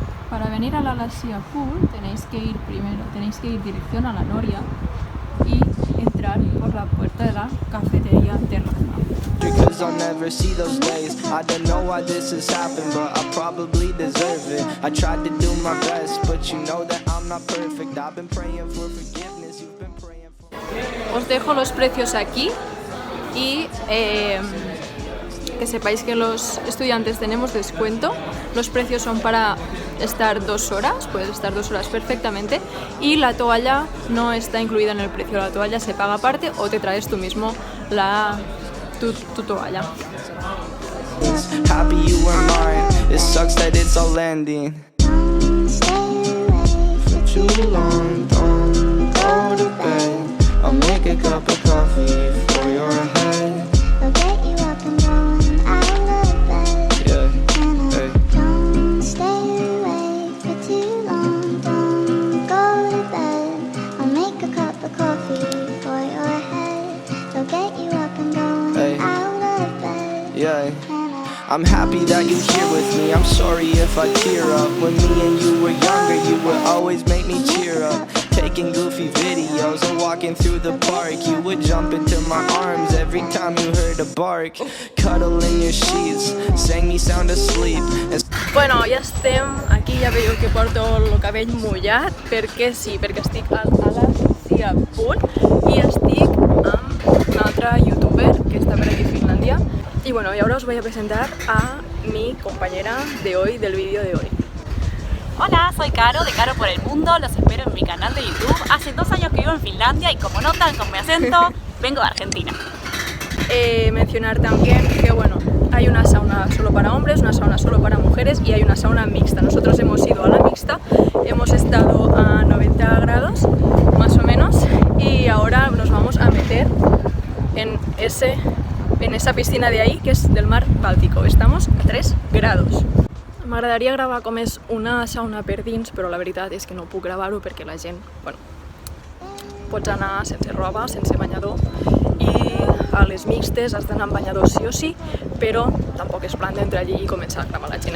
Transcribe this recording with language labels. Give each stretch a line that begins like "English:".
Spanish: Para venir a la Lassia Pool tenéis que ir dirección a la Noria y entrar por la puerta de la cafetería Terraza.
English: Because I'll never see those days. I don't know why this has happened, but I probably deserve it. I tried to do my best, but you know that I'm not perfect. I've been praying for forgiveness, you've been praying for...
Spanish: Os dejo los precios aquí y que sepáis que los estudiantes tenemos descuento. Los precios son para estar 2 horas, puedes estar 2 horas perfectamente, y la toalla no está incluida en el precio. La toalla se paga aparte o te traes tú mismo tu toalla.
English: Happy you were mine. It sucks that it's all ending. For too long, don't go to bed. I'll make a cup of coffee for your head. I'll get you up and going out of bed. Yeah, hey. Don't stay awake for too long. Don't go to bed. I'll make a cup of coffee for your head. I'll get you up and going Hey. out of bed. Yeah. I'm happy that you're here with me. I'm sorry if I tear up. When me and you were younger, you would always make me cheer up. Taking goofy videos and walking through the park. You would jump into my arms every time you heard a bark. Cuddle in your sheets, sang me sound asleep.
Catalan: Bueno, ja estem aquí, ja veieu que porto el cabell mullat, perquè sí, perquè estic a la Lassia Pool i estic amb un altre youtuber que està per aquí a Finlàndia.
Spanish: Y bueno, y ahora os voy a presentar a mi compañera de hoy, del vídeo de hoy. Hola, soy Caro, de Caro por el Mundo, los espero en mi canal de YouTube. Hace 2 años que vivo en Finlandia y como notan con mi acento, vengo de Argentina. Mencionar también que bueno, hay una sauna solo para hombres, una sauna solo para mujeres y hay una sauna mixta. Nosotros hemos ido a la mixta, hemos estado a 90 grados más o menos y ahora nos vamos a meter en esa piscina de ahí, que és del mar Bàltico. Estamos a 3 grados.
Catalan: M'agradaria gravar com és una sauna per dins, però la veritat és que no puc gravar-ho perquè la gent, bueno, pots anar sense roba, sense banyador, i a les mixtes has d'anar amb banyador sí o sí, però tampoc és plan d'entrar allí i començar a gravar la gent.